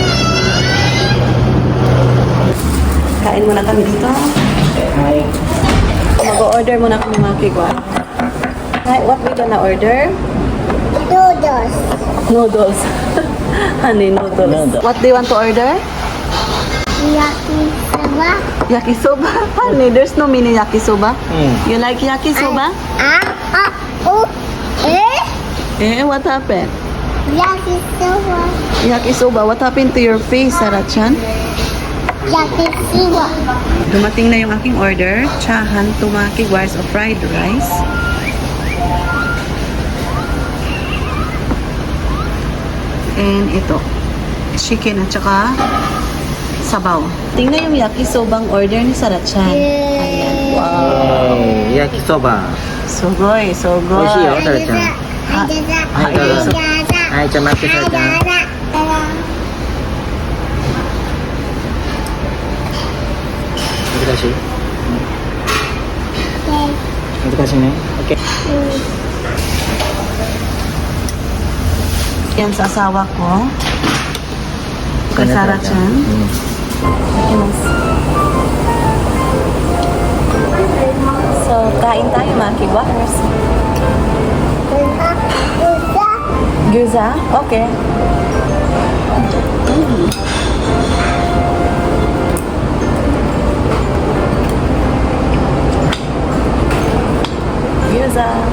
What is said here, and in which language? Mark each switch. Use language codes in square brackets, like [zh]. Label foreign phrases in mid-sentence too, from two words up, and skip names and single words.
[tl] Kain muna kami dito. Mag-order muna kami mga kigwires. [en] Hi, what we gonna order? Noodles. Noodles. Honey, noodles. What do you want to order? Yakisoba. Yakisoba. Honey, there's no mini yakisoba. You like yakisoba? Oh. What happened? Yakisoba. Yakisoba, what happened to your face, Sarah-chan? Yakisoba. [tl] Dumating na yung aking order. Chahan to mga kigwires [en] of fried rice. [tl] And ito, chicken at saka sabaw. Tingnan yung yakisobang order ni Sarah-chan. Ayan. Wow. Yakisoba. [ja] すごい、すごい. 美味しいよ、さらちゃん。はい、どうぞ。はい、じゃあ待って、さらちゃん。難しい？難しいね。OK。 [tl] Yan sa asawa ko. Kay Sarah-chan. Yes. So, kain tayo mga kigwires. Gyoza? Okay. Gyoza.